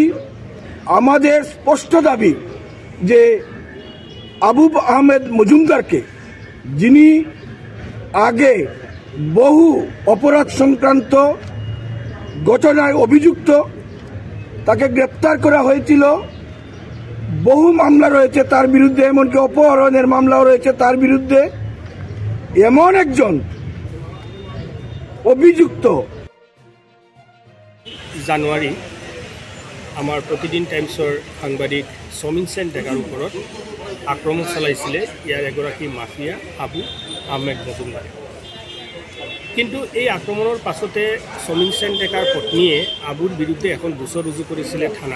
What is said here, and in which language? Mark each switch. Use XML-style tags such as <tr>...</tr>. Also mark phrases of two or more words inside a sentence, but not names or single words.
<bn>আমাদের স্পষ্ট দাবি যে আবুব আহমেদ মজুমদারকে, যিনি আগে বহু অপরাধ সংক্রান্ত ঘটনায় অভিযুক্ত, তাকে গ্রেপ্তার করা হয়েছিল, বহু মামলা রয়েছে তার বিরুদ্ধে, এমনকি অপহরণের মামলাও রয়েছে তার বিরুদ্ধে। এমন একজন অভিযুক্ত</bn> <as>জানুৱাৰী আমাৰ প্ৰতিদিন টাইমছৰ সাংবাদিক সমীন সেন ডেকাৰ ওপৰত আক্ৰমণ চলাইছিলে ইয়াৰ এগৰাকী মাফিয়া আবু আহমেদ মজুমদাৰে। কিন্তু এই আক্ৰমণৰ পাছতে সমীন সেন ডেকাৰ পত্নীয়ে আবুৰ বিৰুদ্ধে এখন গোচৰ ৰুজু কৰিছিলে থানাত।</as>